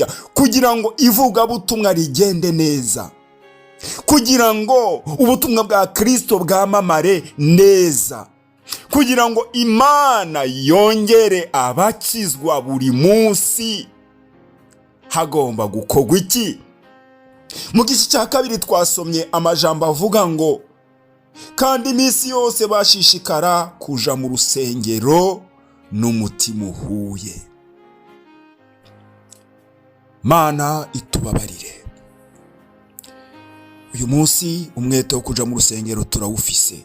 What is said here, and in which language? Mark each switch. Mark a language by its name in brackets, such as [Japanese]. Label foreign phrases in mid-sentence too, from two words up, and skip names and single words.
[Rundi] Kugira ngo ivugabutumwa rigende neza, kugira ngo ubutumwa bwa Kristo bwamamare neza, kugira ngo Imana yongere abakizwa buri munsi, hagomba gukorwa iki? Mu gice cya kabiri twasomye amajambo avuga ngo kandi iminsi yose bashishikara kuja mu rusengero n'umutima uhuye. Mana itubabarire. Uyu munsi umwete wo kuja mu rusengero turawufise.